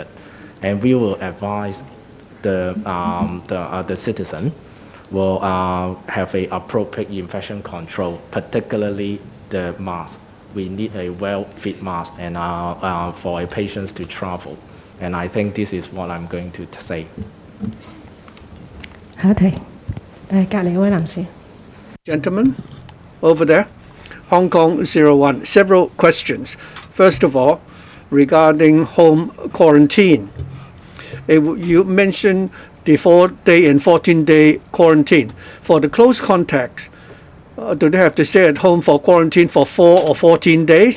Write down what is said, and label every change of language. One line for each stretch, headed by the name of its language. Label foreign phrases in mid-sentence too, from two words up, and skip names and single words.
English: And we will advise the citizen will have a appropriate infection control, particularly the mask. We need a well-fit mask and for a patients to travel. And I think this is what I'm going to say.
Cantonese: 下一題，隔離嗰位男士。
English: Gentlemen, over there, Hong Kong 01. Several questions. First of all, regarding home quarantine. You mentioned the 4-day and 14-day quarantine. For the close contacts, do they have to stay at home for quarantine for 4 or 14 days?